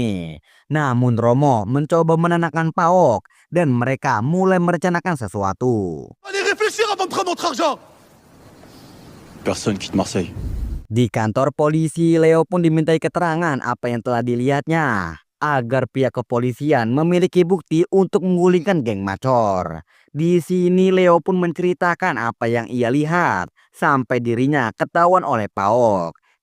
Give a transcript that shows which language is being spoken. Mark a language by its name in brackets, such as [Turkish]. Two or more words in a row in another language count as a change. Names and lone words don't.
[Indonesian] Namun Romo mencoba menenangkan Pauk dan mereka mulai merencanakan sesuatu. [French] Allez réfléchir avant de prendre notre argent. Personne quitte Marseille. [Indonesian] Di kantor polisi, Leo pun dimintai keterangan apa yang telah dilihatnya, agar pihak kepolisian memiliki bukti untuk menggulingkan geng Macor. Di sini Leo pun menceritakan apa yang ia lihat sampai dirinya ketahuan oleh Pauk.